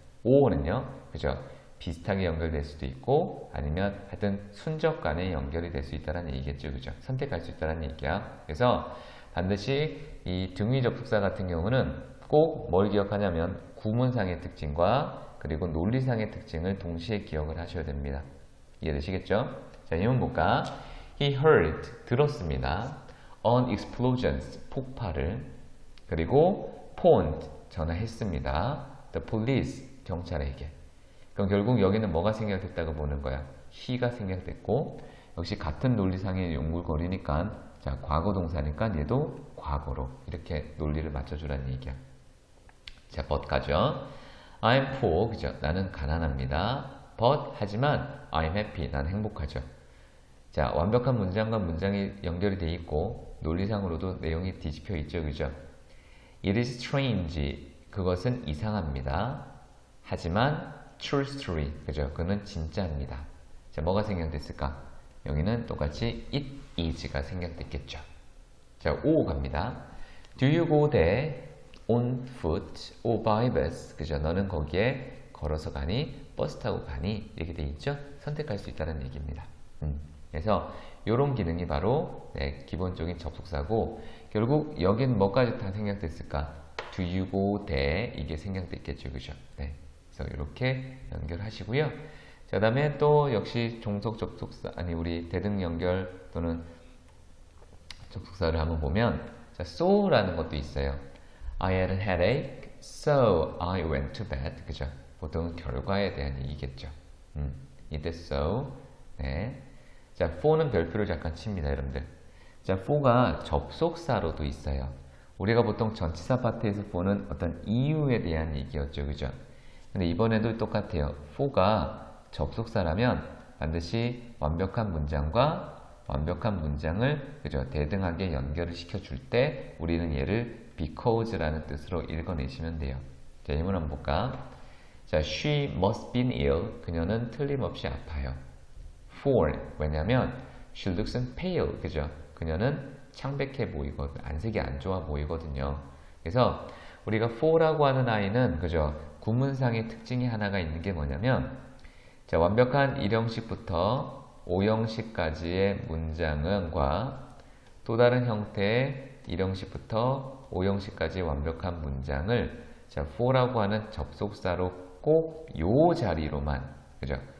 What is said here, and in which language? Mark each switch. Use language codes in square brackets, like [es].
[ko] or는요, 그죠? 비슷하게 연결될 수도 있고 아니면 하여튼 순적 간에 연결이 될 수 있다는 얘기겠죠. 그죠? 선택할 수 있다는 얘기야. 그래서 반드시 이 등위 접속사 같은 경우는 꼭 뭘 기억하냐면 구문상의 특징과 그리고 논리상의 특징을 동시에 기억을 하셔야 됩니다. 이해되시겠죠? 자, 예문 볼까? [en] He heard, [ko] 들었습니다. [en] An explosion, [ko] 폭발을. 그리고 [en] phoned, [ko] 전화했습니다. [en] The police, [ko] 경찰에게. 그럼 결국 여기는 뭐가 생략됐다고 보는 거야? he가 생략됐고 역시 같은 논리상의 연결고리니까 자, 과거 동사니까 얘도 과거로 이렇게 논리를 맞춰주라는 얘기야. 자, but 가죠. [en] I'm poor, [ko] 그죠? 나는 가난합니다. but, 하지만 [en] I'm happy, [ko] 난 행복하죠. 자, 완벽한 문장과 문장이 연결이 돼 있고 논리상으로도 내용이 뒤집혀 있죠. 그죠? [en] It is strange, [ko] 그것은 이상합니다. 하지만 [en] true story, [ko] 그죠? 그는 진짜입니다. 자, 뭐가 생략됐을까? 여기는 똑같이 it is가 생략됐겠죠. 자, 5 갑니다. [en] Do you go there on foot or by bus? [ko] 그죠? 너는 거기에 걸어서 가니? 버스 타고 가니? 이렇게 돼 있죠? 선택할 수 있다는 얘기입니다. 그래서 이런 기능이 바로 네, 기본적인 접속사고 결국 여기는 뭐까지 다 생략됐을까? [en] Do you go there? [ko] 이게 생략됐겠죠. 그죠? 네. 그래서 이렇게 연결하시고요. 자, 그 다음에 또 역시 종속 접속사, 아니 우리 대등 연결 또는 접속사를 한번 보면 자, so라는 것도 있어요. [en] I had a headache, so I went to bed. [ko] 그죠? 보통 결과에 대한 얘기겠죠. 이때 so. 네. 자, for는 별표를 잠깐 칩니다, 여러분들. 자, for가 접속사로도 있어요. 우리가 보통 전치사 파트에서 for는 어떤 이유에 대한 얘기였죠, 그죠? 근데 이번에도 똑같아요. for가 접속사라면 반드시 완벽한 문장과 완벽한 문장을 그죠? 대등하게 연결을 시켜줄 때 우리는 얘를 because라는 뜻으로 읽어내시면 돼요. 자, 예문 한번 볼까? 자, [en] she must be ill. [ko] 그녀는 틀림없이 아파요. [en] For, [ko] 왜냐면 [en] she looks pale, [ko] 그죠? 그녀는 창백해 보이거든, 안색이 안 좋아 보이거든요. 그래서 우리가 for라고 하는 아이는 그죠? 구문상의 특징이 하나가 있는 게 뭐냐면, 자, 완벽한 1형식부터 5형식까지의 문장과 또 다른 형태의 1형식부터 5형식까지의 완벽한 문장을 자, for라고 하는 접속사로 꼭 요 자리로만, 그죠?